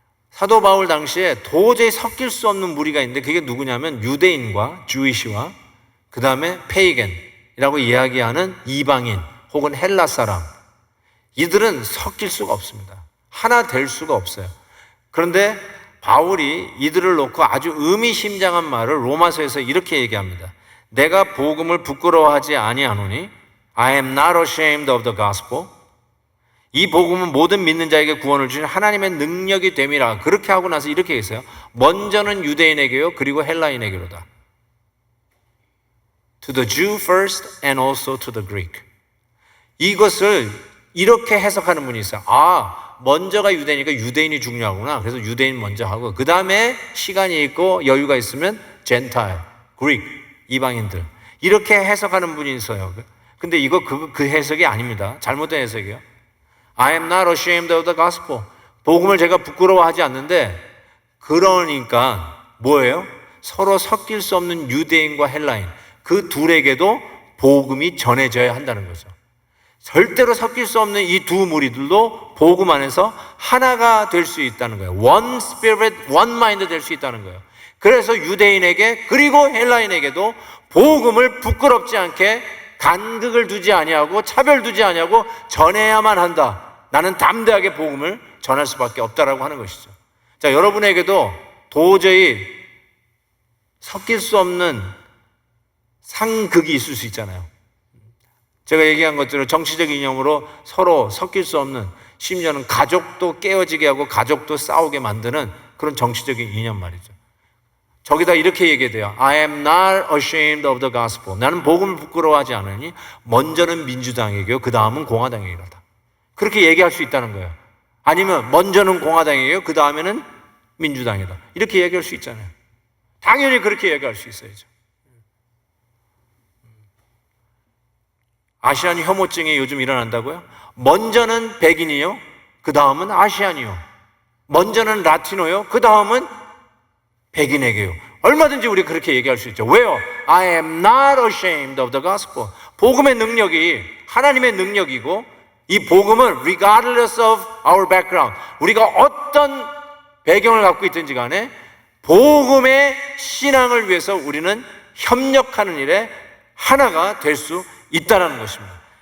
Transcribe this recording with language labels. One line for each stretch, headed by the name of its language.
Korean: 사도 바울 당시에 도저히 섞일 수 없는 무리가 있는데 그게 누구냐면 유대인과 주이시와 그 다음에 페이겐이라고 이야기하는 이방인 혹은 헬라 사람, 이들은 섞일 수가 없습니다. 하나 될 수가 없어요. 그런데 바울이 이들을 놓고 아주 의미심장한 말을 로마서에서 이렇게 얘기합니다. 내가 복음을 부끄러워하지 아니하노니
English: I am not ashamed of the gospel.
Korean: 이 복음은 모든 믿는 자에게 구원을 주신 하나님의 능력이 됨이라. 그렇게 하고 나서 이렇게 했어요. 먼저는 유대인에게요, 그리고 헬라인에게로다.
English: To the Jew first and also to the Greek.
Korean: 이것을 이렇게 해석하는 분이 있어요. 먼저가 유대인이니까 유대인이 중요하구나. 그래서 유대인 먼저 하고 그 다음에 시간이 있고 여유가 있으면 젠타일, 그릭, 이방인들. 이렇게 해석하는 분이 있어요. 근데 이거 그 해석이 아닙니다. 잘못된 해석이에요.
English: I am not ashamed of the gospel.
Korean: 복음을 제가 부끄러워하지 않는데, 그러니까 뭐예요? 서로 섞일 수 없는 유대인과 헬라인, 그 둘에게도 복음이 전해져야 한다는 거죠. 절대로 섞일 수 없는 이 두 무리들도 복음 안에서 하나가 될 수 있다는 거예요.
English: One spirit, one mind
Korean: 될 수 있다는 거예요. 그래서 유대인에게 그리고 헬라인에게도 복음을 부끄럽지 않게 간극을 두지 아니하고 차별 두지 아니하고 전해야만 한다. 나는 담대하게 복음을 전할 수밖에 없다라고 하는 것이죠. 자, 여러분에게도 도저히 섞일 수 없는 상극이 있을 수 있잖아요. 제가 얘기한 것처럼 정치적 이념으로 서로 섞일 수 없는, 심지어는 가족도 깨어지게 하고 가족도 싸우게 만드는 그런 정치적인 이념 말이죠. 저기다 이렇게 얘기해야 돼요.
English: I am not ashamed of the gospel.
Korean: 나는 복음을 부끄러워하지 않으니 먼저는 민주당에게요, 그 다음은 공화당에게로다. 그렇게 얘기할 수 있다는 거예요. 아니면 먼저는 공화당에게요, 그 다음에는 민주당이다. 이렇게 얘기할 수 있잖아요. 당연히 그렇게 얘기할 수 있어야죠. 아시안 혐오증이 요즘 일어난다고요? 먼저는 백인이요, 그 다음은 아시안이요. 먼저는 라티노요, 그 다음은 백인에게요. 얼마든지 우리 그렇게 얘기할 수 있죠. 왜요?
English: I am not ashamed of the gospel.
Korean: 복음의 능력이 하나님의 능력이고, 이 복음은
English: regardless of our background,
Korean: 우리가 어떤 배경을 갖고 있든지 간에 복음의 신앙을 위해서 우리는 협력하는 일에 하나가 될 수 있다는 것입니다.